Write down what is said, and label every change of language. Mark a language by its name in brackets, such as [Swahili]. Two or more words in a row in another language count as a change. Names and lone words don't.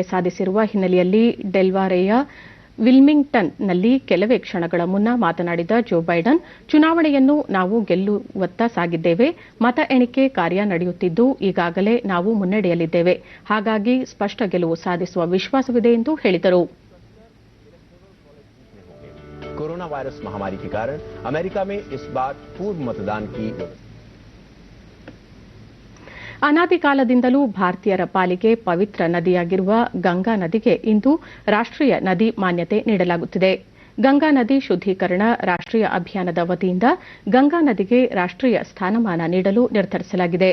[Kannada] ಸಾಧಿಸಿರುವ ಹಿನ್ನೆಲೆಯಲ್ಲಿ ಡೆಲ್ವಾರೆಯ ವಿಲ್ಮಿಂಗ್ಟನ್ನಲ್ಲಿ ಕೆಲವೇ ಕ್ಷಣಗಳ ಮುನ್ನ ಮಾತನಾಡಿದ ಜೋ ಬೈಡನ್, ಚುನಾವಣೆಯನ್ನು ನಾವು ಗೆಲ್ಲುವತ್ತ ಸಾಗಿದ್ದೇವೆ. ಮತ ಎಣಿಕೆ ಕಾರ್ಯ ನಡೆಯುತ್ತಿದ್ದು ಈಗಾಗಲೇ ನಾವು ಮುನ್ನಡೆಯಲ್ಲಿದ್ದೇವೆ. ಹಾಗಾಗಿ ಸ್ಪಷ್ಟ ಗೆಲುವು ಸಾಧಿಸುವ ವಿಶ್ವಾಸವಿದೆ ಎಂದು ಹೇಳಿದರು. [Hindi] कोरोना वायरस महामारी के कारण अमेरिका में इस बार पूर्व मतदान की [Kannada] ಅನಾದಿ ಕಾಲದಿಂದಲೂ ಭಾರತೀಯರ ಪಾಲಿಗೆ ಪವಿತ್ರ ನದಿಯಾಗಿರುವ ಗಂಗಾ ನದಿಗೆ ಇಂದು ರಾಷ್ಟ್ರೀಯ ನದಿ ಮಾನ್ಯತೆ ನೀಡಲಾಗುತ್ತಿದೆ. ಗಂಗಾ ನದಿ ಶುದ್ದೀಕರಣ ರಾಷ್ಟ್ರೀಯ ಅಭಿಯಾನದ ವತಿಯಿಂದ ಗಂಗಾ ನದಿಗೆ ರಾಷ್ಟ್ರೀಯ ಸ್ಥಾನಮಾನ ನೀಡಲು ನಿರ್ಧರಿಸಲಾಗಿದೆ.